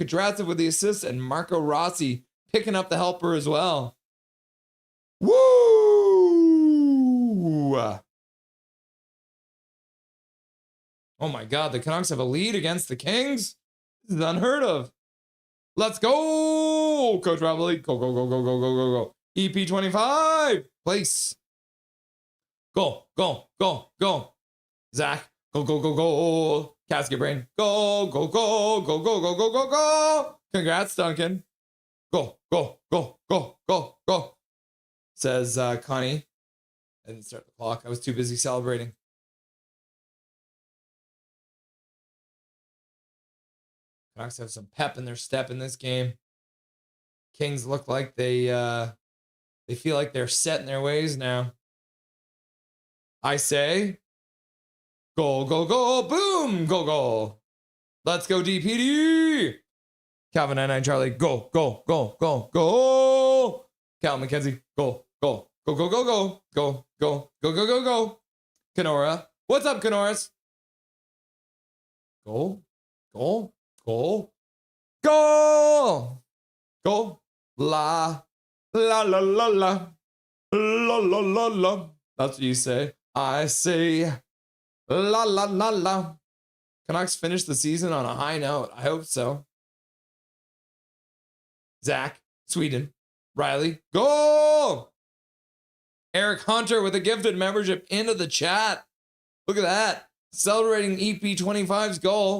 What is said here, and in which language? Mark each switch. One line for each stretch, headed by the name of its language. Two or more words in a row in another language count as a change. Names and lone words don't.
English: Kudratsev with the assist, and Marco Rossi picking up the helper as well. Woo! Oh my God, the Canucks have a lead against the Kings? This is unheard of. Let's go! Coach Robley, go, go, go, go, go, go, go, go. EP25, place. Go, go, go, go. Zach, go, go, go, go. Casket Brain, go, go, go, go, go, go, go, go, go. Congrats, Duncan. Go, go, go, go, go, go. Says Connie. I didn't start the clock. I was too busy celebrating. Canucks have some pep in their step in this game. Kings look like they feel like they're set in their ways now. I say, goal, goal, goal, boom, goal, goal. Let's go, DPD. Calvin 99 Charlie, go, go, go, go, go. Cal McKenzie, go, go, go, go, go, go, go, go, go, go, go, go. Kenora, what's up, Kenoras? Goal, goal, goal, goal, goal. La, la, la, la, la, la, la, la, la. That's what you say. I say, la, la, la, la. Canucks finish the season on a high note. I hope so. Zach, Sweden, Riley, goal! Eric Hunter with a gifted membership into the chat. Look at that. Celebrating EP25's goal.